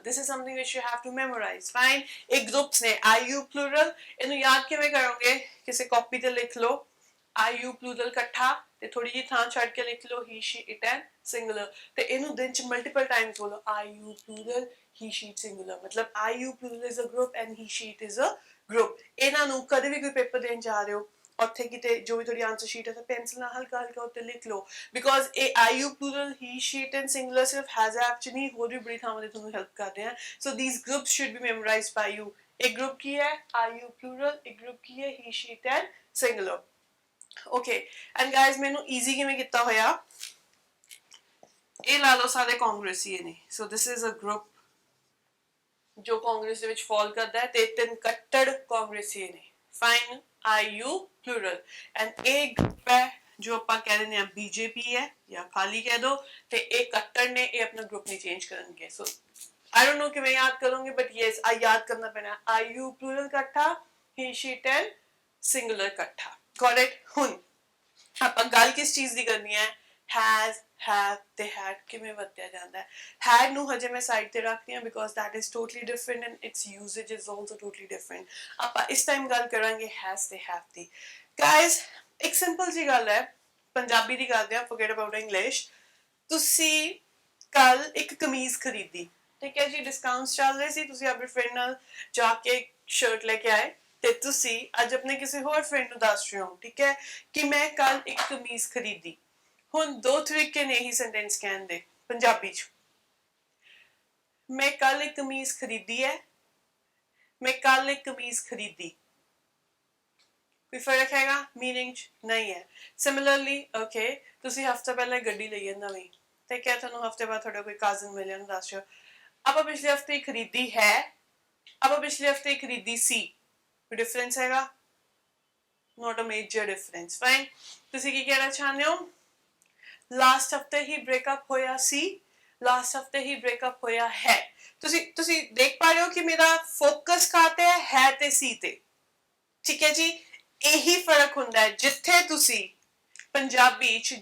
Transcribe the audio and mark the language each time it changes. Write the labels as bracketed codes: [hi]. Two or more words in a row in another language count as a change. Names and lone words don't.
[en] this is something which you have to memorize fine [pa] ਇਹ groups ਨੇ [en] I you plural [pa] ਇਹਨੂੰ ਯਾਦ ਕਿਵੇਂ ਕਰੋਗੇ ਕਿਸੇ ਕਾਪੀ ਤੇ ਲਿਖ ਲਓ [en] I you plural [pa] ਇਕੱਠਾ ਤੇ ਥੋੜੀ ਜਿਹੀ ਥਾਂ ਛੱਡ ਕੇ ਲਿਖ ਲਓ [en] he she it and singular [pa] ਤੇ ਇਹਨੂੰ ਦਿਨ ਚ ਮਲਟੀਪਲ ਟਾਈਮਸ ਬੋਲੋ [en] I you plural he she singular ਮਤਲਬ I you plural is a group and he she is a group [pa] ਇਹਨਾਂ ਨੂੰ ਕਦੇ ਵੀ ਕੋਈ ਪੇਪਰ ਦੇਣ ਜਾ ਰਹੇ ਹੋ ਉੱਥੇ ਕਿਤੇ ਜੋ ਵੀ ਤੁਹਾਡੀ ਆਨਸਰ ਸ਼ੀਟ ਹੈ ਤਾਂ ਪੈਨਸਿਲ ਨਾਲ ਹਲਕਾ ਹਲਕਾ ਉੱਤੇ ਲਿਖ ਲਓ ਬਿਕੋਜ਼ ਇਹ [en] I you plural he she and singular [pa] ਸਿਰਫ [en] has have [pa] ਚ ਨਹੀਂ ਹੋਰ ਵੀ ਬੜੀ ਥਾਵਾਂ ਤੇ ਤੁਹਾਨੂੰ ਹੈਲਪ ਕਰਦੇ ਆ [en] so these groups should be memorized by you [pa] ਇੱਕ ਗਰੁੱਪ ਕੀ ਹੈ [en] I you plural [pa] ਇੱਕ ਗਰੁੱਪ ਕੀ ਹੈ [en] he she and singular okay and guys [pa] ਮੈਂ easy ਕਿਵੇਂ ਕੀਤਾ ਹੋਇਆ ਇਹ ਲਾ ਲਓ ਸਾਰੇ ਕਾਂਗਰਸੀਏ ਨੇ [en] so this is a group [pa] ਜੋ ਕਾਂਗਰਸ ਦੇ ਵਿੱਚ ਫਾਲ ਕਰਦਾ ਹੈ ਤੇ ਤਿੰਨ ਕੱਟੜ ਕਾਂਗਰਸੀਏ ਨੇ ਫਾਈਨ [en] I you plural and [pa] ਇਹ ਗਰੁੱਪ ਹੈ ਜੋ ਆਪਾਂ ਕਹਿ ਦਿੰਦੇ ਆ ਬੀਜੇਪੀ ਹੈ ਜਾਂ ਖਾਲੀ ਕਹਿ ਦੋ ਤੇ ਇਹ ਕੱਟੜ ਨੇ ਇਹ ਆਪਣਾ ਗਰੁੱਪ ਨਹੀਂ ਚੇਂਜ ਕਰਨਗੇ ਸੋ [en] I don't know [pa] ਕਿ ਮੈਂ ਯਾਦ ਕਰੂੰਗੀ [en] but yes I [pa] ਯਾਦ ਕਰਨਾ ਪੈਣਾ [en] I you plural [pa] कट्ठा [en] he she and singular [pa] कट्ठा [en] got it [pa] हुन ਆਪਾਂ ਗੱਲ ਕਿਸ ਚੀਜ਼ ਦੀ ਕਰਨੀ ਹੈ [en] has have [pa] ਤੇ had ਕਿਵੇਂ ਵਰਤਿਆ ਜਾਂਦਾ ਹੈ had ਨੂੰ ਹਜੇ ਮੈਂ ਸਾਈਡ ਤੇ ਰੱਖਦੀ ਹਾਂ [en] because that is totally different and its usage is also totally different [pa] ਆਪਾਂ ਇਸ ਟਾਈਮ ਗੱਲ ਕਰਾਂਗੇ has ਤੇ have ਦੀ guys ਇੱਕ ਸਿੰਪਲ ਜੀ ਗੱਲ ਹੈ ਪੰਜਾਬੀ ਦੀ ਕਰਦੇ ਹਾਂ [en] forget about English [pa] ਤੁਸੀਂ ਕੱਲ ਇੱਕ ਕਮੀਜ਼ ਖਰੀਦੀ ਠੀਕ ਹੈ ਜੀ ਡਿਸਕਾਊਂਟਸ ਚੱਲ ਰਹੇ ਸੀ ਤੁਸੀਂ ਆਪਣੇ ਫਰੈਂਡ ਨਾਲ ਜਾਕੇ ਸ਼ਰਟ ਲੈਕੇ ਆਏ ਤੇ ਤੁਸੀਂ ਅੱਜ ਆਪਣੇ ਕਿਸੇ ਹੋਰ ਫਰੈਂਡ ਨੂੰ ਦੱਸ ਰਹੇ ਹੋ ਠੀਕ ਹੈ ਕਿ ਮੈਂ ਕੱਲ੍ਹ ਇੱਕ ਕਮੀਜ਼ ਖਰੀਦੀ ਹੁਣ ਦੋ ਤਰੀਕੇ ਨੇ ਹੀ ਸੈਂਟੈਂਸ ਕਹਿਣ ਦੇ ਪੰਜਾਬੀ ਚ ਮੈਂ ਕੱਲ੍ਹ ਇੱਕ ਕਮੀਜ਼ ਖਰੀਦੀ ਹੈ ਮੈਂ ਕੱਲ੍ਹ ਇੱਕ ਕਮੀਜ਼ ਖਰੀਦੀ ਕੋਈ ਫਰਕ ਹੈਗਾ ਮੀਨਿੰਗ ਨਹੀਂ ਹੈ ਸਿਮਿਲਰਲੀ ਓਕੇ ਤੁਸੀਂ ਹਫ਼ਤਾ ਪਹਿਲਾਂ ਗੱਡੀ ਲਈ ਹੈ ਨਵੀਂ ਤੇ ਕਿਆ ਥੋਨੂੰ ਹਫ਼ਤੇ ਬਾਅਦ ਥੋੜ੍ਹਾ ਕੋਈ ਕਜ਼ਨ ਮਿਲੇ ਨਾ ਦੱਸ ਆਪਾਂ ਪਿਛਲੇ ਹਫਤੇ ਖਰੀਦੀ ਹੈ ਆਪਾਂ ਪਿਛਲੇ ਹਫਤੇ ਖਰੀਦੀ ਸੀ ਕੋਈ ਡਿਫਰੈਂਸ ਹੈਗਾ [en] not a major difference fine [pa] ਤੁਸੀਂ ਕੀ ਕਹਿਣਾ ਚਾਹੁੰਦੇ ਹੋ ਲਾਸਟ ਹਫਤੇ ਹੀ ਬ੍ਰੇਕਅਪ ਹੋਇਆ ਸੀ ਲਾਸਟ ਹਫਤੇ ਹੀ ਬ੍ਰੇਕਅਪ ਹੋਇਆ ਹੈ ਤੁਸੀਂ ਦੇਖ ਪਾ ਰਹੇ ਹੋ ਕਿ ਮੇਰਾ ਫੋਕਸ ਕਾਤੇ ਹੈ ਤੇ ਸੀ ਤੇ ਠੀਕ ਹੈ ਜੀ ਇਹੀ ਫਰਕ ਹੁੰਦਾ ਹੈ ਜਿੱਥੇ ਤੁਸੀਂ ਪੰਜਾਬੀ ਚ